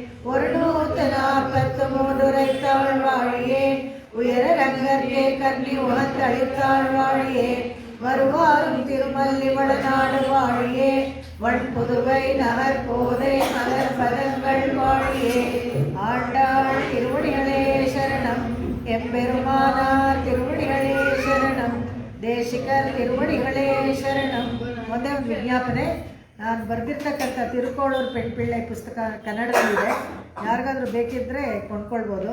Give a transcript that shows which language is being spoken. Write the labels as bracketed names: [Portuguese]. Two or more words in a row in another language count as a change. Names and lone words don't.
[Tamil] 143 உரைத்தாள் வாழியே உயர ரங்கர்க்கே கன்னி உகந்தளித்தாள் வாழியே வருவாரும் திருமல்லி வளநாடு வாழியே வண்புதுவை நகர் போதை மலர் பதங்கள் வாழியே ஆண்டாள் திருவடிகளே சரணம் எம்பெருமானார் திருவடிகளே சரணம் தேசிகர் திருவடிகளே சரணம். [Kannada] ಒಂದೇ ಒಂದು ವಿಜ್ಞಾಪನೆ, ನಾನು ಬರೆದಿರ್ತಕ್ಕಂಥ ತಿರುಕೋಳೂರು ಪೆಣ್ಪಿಳ್ಳೆ ಪುಸ್ತಕ ಕನ್ನಡದಲ್ಲಿದೆ, ಯಾರಿಗಾದ್ರೂ ಬೇಕಿದ್ದರೆ ಕೊಂಡ್ಕೊಳ್ಬೋದು.